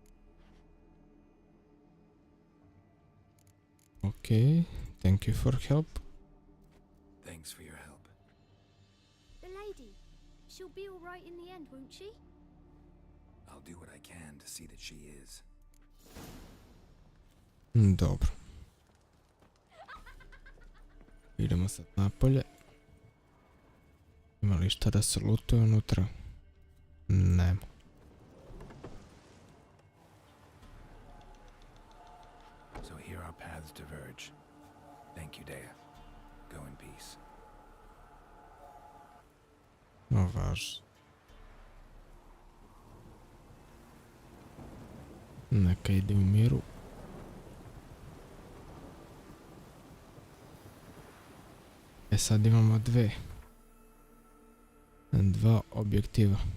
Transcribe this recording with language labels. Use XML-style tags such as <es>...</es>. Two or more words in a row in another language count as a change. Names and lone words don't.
<en>Okay, thank you for help. Thanks for your help. The lady, she'll be all right in the end, won't she? I'll do what I can to see that she is.</en> <sr>Dobro. Idemo sad napolje. Ima li šta da se lutuje unutra? Nema.</sr> <en>So here our paths diverge. Thank you, Dea. Go in peace.</en> <sr>No važno. Neka ide u miru. E sad imamo dva objektiva.</sr>